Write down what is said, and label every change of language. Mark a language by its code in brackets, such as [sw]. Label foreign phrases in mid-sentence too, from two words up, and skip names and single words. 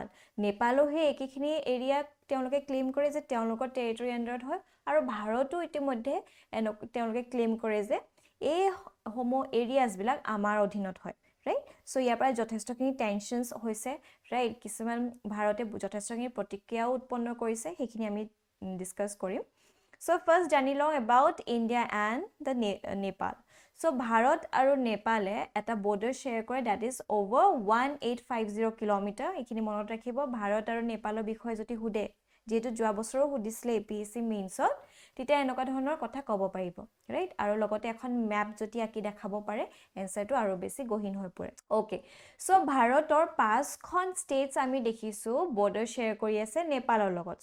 [as] নেপালো হে একেখিনি এৰিয়া তেওঁলোকে ক্লেইম কৰে যে তেওঁলোকৰ টেৰিটৰি আন্ডাৰত হয় আৰু ভাৰতো ইতিমধ্যে তেওঁলোকে ক্লেইম কৰে যে এই সমূহ এৰিয়াজ বিলাক আমাৰ অধীনত হয়, ৰাইট? সো ইয়াৰ পৰা যথেষ্টখিনি টেনশনছ হৈছে, ৰাইট? কিছুমান ভাৰতে যথেষ্টখিনি প্ৰতিক্ৰিয়াও উৎপন্ন কৰিছে, সেইখিনি আমি ডিসকাস কৰিম। [en] So first [as] জানি লওঁ [en] about India and the Nepal. [as] So ভাৰত আৰু নেপালে এটা [en] border share [as] কৰে [en] that is over 1850 [as] কিলোমিটাৰ। এইখিনি মনত ৰাখিব। ভাৰত আৰু নেপালৰ বিষয়ে যদি সুধে, যেহেতু যোৱা বছৰো সুধিছিলে APSC মেইনছত, তেতিয়া এনেকুৱা ধৰণৰ কথা ক'ব পাৰিব, ৰাইট? আৰু লগতে এখন ম্যাপ যদি আঁকি দেখাব পাৰে এনসাৰটো আৰু বেছি গহীন হৈ পৰে। [en] okay, so [as] ভাৰতৰ 5খন ষ্টেটছ আমি দেখিছো [en] border share [as] কৰি আছে নেপালৰ লগত।